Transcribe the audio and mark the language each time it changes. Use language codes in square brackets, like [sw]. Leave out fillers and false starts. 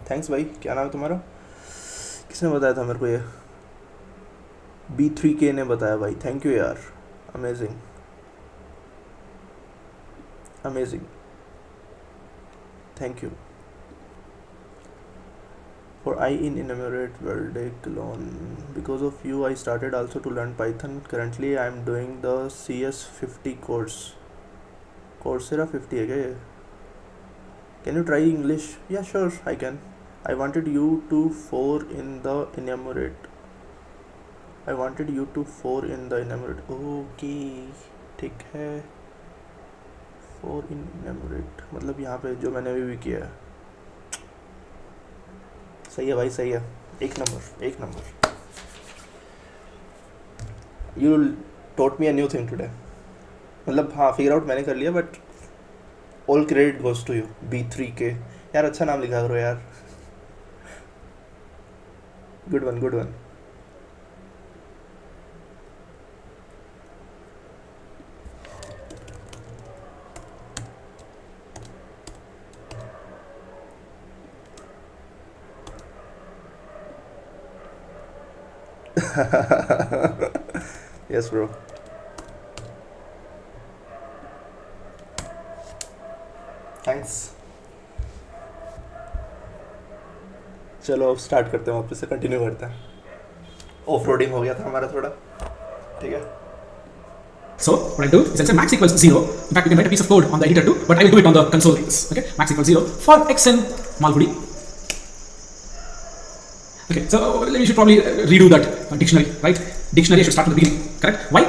[hi] Thanks भाई, क्या नाम है तुम्हारा, किसने बताया था मेरे को ये, B3K ने बताया भाई, थैंक यू यार, amazing amazing, thank you. [en] For I in enumerate verdict alone. Because of you, I started also to learn Python. Currently, I am doing the CS50 course. [hi] Coursera 50 है क्या ये? [en] Can you try English? Yeah, sure, I can. I wanted you to 4 in the enumerate. I wanted you to 4 in the enumerate. [hi] Okay, ठीक है। 4 in enumerate मतलब यहाँ पे जो मैंने अभी भी किया है। सही है भाई, सही है, एक नंबर एक number. [en] you taught me a new thing today, [hi] मतलब हाँ [en] figure out [hi] मैंने कर लिया, [en] But all credit goes to you. [hi] B3K यार, अच्छा नाम लिखा करो यार, good one good one. [en] Yes bro. [hi] Thanks. चलो अब स्टार्ट करते हैं, वापस से कंटिन्यू करते हैं. ऑफ रोडिंग हो गया था हमारा थोड़ा. ठीक है. [en] So what I do is I say max equals 0. In fact, you can write a piece of code on the editor too, but I will do it on the console like this. Okay, max equals 0 for x in Malgudi. Okay, so we should probably redo that dictionary, right? Dictionary I should start from the beginning, correct? Why?